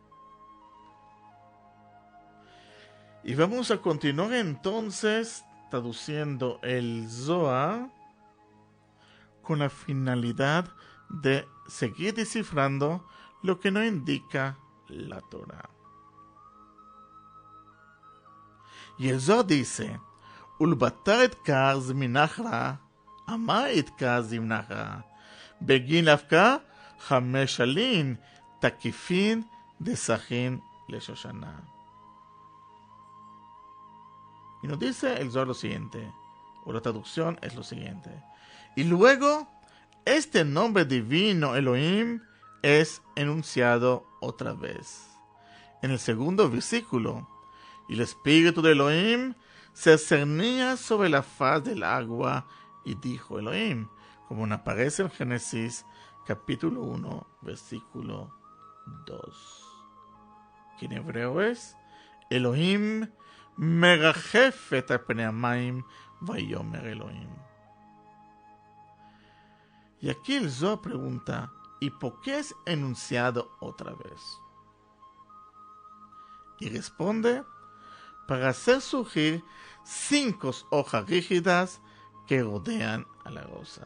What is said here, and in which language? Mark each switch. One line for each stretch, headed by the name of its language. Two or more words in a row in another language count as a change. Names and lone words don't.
Spanish: Y vamos a continuar entonces traduciendo el Zohar con la finalidad de seguir descifrando lo que nos indica la Torah. Y el Zohar dice:
Aramaic: ולבתר אתקרי זמנא אחרא, אמאי אתקרי זמנא אחרא, בגין לאפקא חמש עלין תקיפין דסחרין לשושנה.
Spanish: Y nos dice el Zohar lo siguiente, o la traducción es lo siguiente: y luego este nombre divino Elohim es enunciado otra vez en el segundo versículo. Y el espíritu de Elohim se cernía sobre la faz del agua y dijo Elohim, como aparece en Génesis capítulo 1 versículo 2, que en hebreo es
Hebrew: אלהים מרחפת על פני המים ויאמר אלהים.
Spanish: Y aquí el Zohar pregunta: ¿y por qué es enunciado otra vez? Y responde: para hacer surgir 5 hojas rígidas que rodean a la rosa.